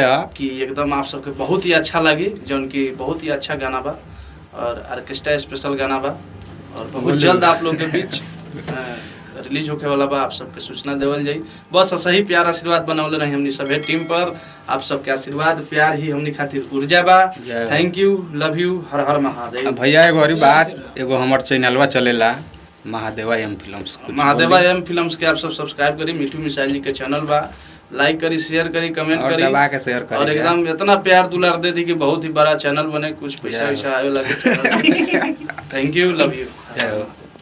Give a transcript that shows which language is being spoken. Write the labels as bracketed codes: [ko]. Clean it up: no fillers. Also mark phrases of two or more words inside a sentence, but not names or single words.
[bho] कि एकदम आप सबके बहुत ही अच्छा लगी, जौन की बहुत ही अच्छा गाना बा और ऑर्केस्ट्रा स्पेशल गाना बा। और बहुत जल्द आप लोग के बीच रिलीज होके वाला बा, आप सबके सूचना देवल जाई। बस सही प्यार आशीर्वाद बनौले रही हमनी सभे टीम पर। आप सबके आशीर्वाद प्यार ही हमनी खातिर ऊर्जा बा। [en] Thank you, love you, [bho] हर हर महादेव। भैया एगो और बात, एगो हमार चैनलवा चलेला महादेवा एम फिल्म्स। महादेवा एम फिल्म्स के आप सब सब्सक्राइब करी, मिठू मिसाइल जी के चैनल बा, लाइक करी, शेयर करी, कमेंट करी, दबा के शेयर करी और एकदम इतना प्यार दुलार दे दी कि बहुत ही बड़ा चैनल बने, कुछ पैसा वैसा आवे लगे। [en] Thank you, love you.